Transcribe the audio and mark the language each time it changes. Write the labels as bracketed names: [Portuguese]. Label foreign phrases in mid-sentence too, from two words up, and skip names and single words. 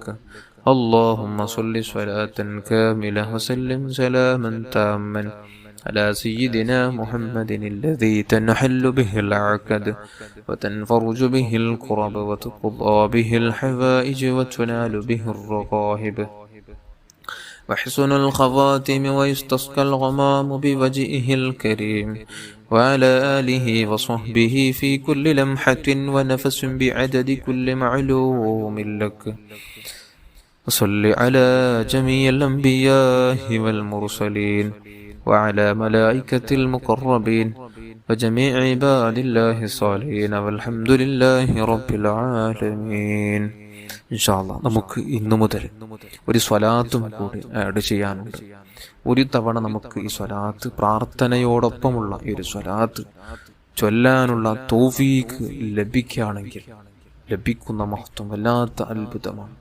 [Arabic] اللهم صل صلاة كاملة وسلم سلاما تاما على سيدنا محمد الذي تنحل به العقد وتنفرج به الكرب وتقضى به الحوائج وتنال به الرغائب وحسن الخواتم ويستسقى الغمام بوجهه الكريم وعلى آله وصحبه في كل لمحة ونفس بعدد كل معلوم لك. وصل على جميع الأنبياء والمرسلين وعلى ملائكة المقربين وجميع عباد الله الصالحين والحمد لله رب العالمين. إن شاء الله [Malayalam] നമുക്ക് ഇന്നു മുതൽ ഒരു സ്വലാത്തും കൂടി ആഡ് ചെയ്യാനുണ്ട്. ഒരു തവണ നമുക്ക് ഈ സ്വലാത്ത് പ്രാർത്ഥനയോടൊപ്പമുള്ള ഈ ഒരു സ്വലാത്ത് ചൊല്ലാനുള്ള തൗഫീഖ് ലഭിക്കുകയാണെങ്കിൽ ലഭിക്കുന്ന മഹത്വം വല്ലാത്ത അത്ഭുതമാണ്.